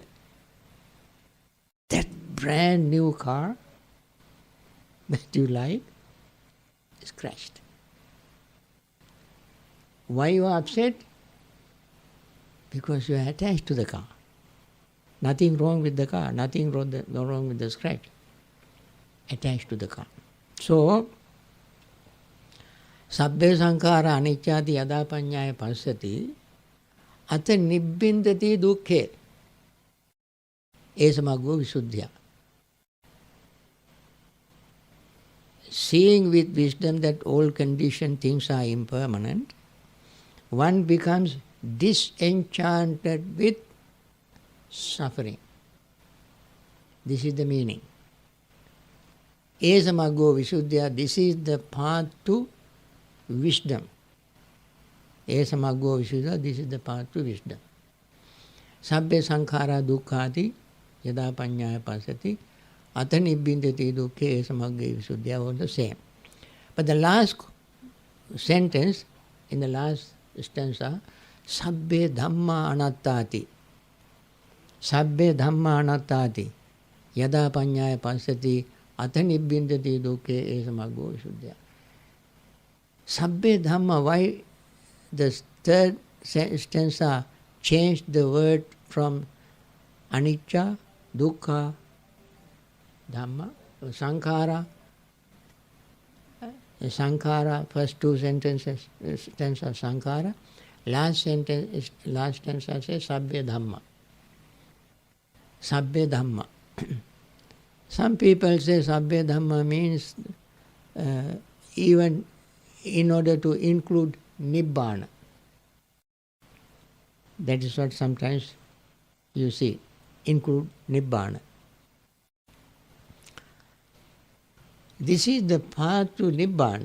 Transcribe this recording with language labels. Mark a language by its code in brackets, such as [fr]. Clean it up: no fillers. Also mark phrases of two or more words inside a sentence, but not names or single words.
[en] That brand new car that you like is crashed. Why you are upset? Because you are attached to the car. Nothing wrong with the car, nothing wrong with the scratch. Attached to the car. So, [pi] sabbe sankhara anicchati yada panyaya passati ata nibbindati dukkhe esamaggo visuddhya. [en] Seeing with wisdom that all conditioned things are impermanent, one becomes disenchanted with suffering. This is the meaning. [pi] Esamaggo Visuddhya, [en] this is the path to wisdom. [pi] Esamaggo Visuddhya, [en] this is the path to wisdom. [pi] Sabbe sankhara dukkhati yada panyaya pasati atha nibbindati dukkhe esamagge Visuddhya [en] was the same. But the last sentence, in the last stanza, [pi] sabbe dhamma anattati. Sabbe dhamma anattati yada panyaya pasati atha nibbindati dukkhe esamaggo Visuddhya. Sabbe dhamma, [en] why the third stanza changed the word from [pi] anicca, dukkha, dhamma, sankhara. [en] Sankhara, first two sentences, stanza sankhara, last stanza says [pi] sabbe dhamma. Sabbe dhamma. [en] Some people say [pi] sabbe dhamma [en] means even in order to include nibbana. That is what sometimes you see, include nibbana. This is the path to nibbana.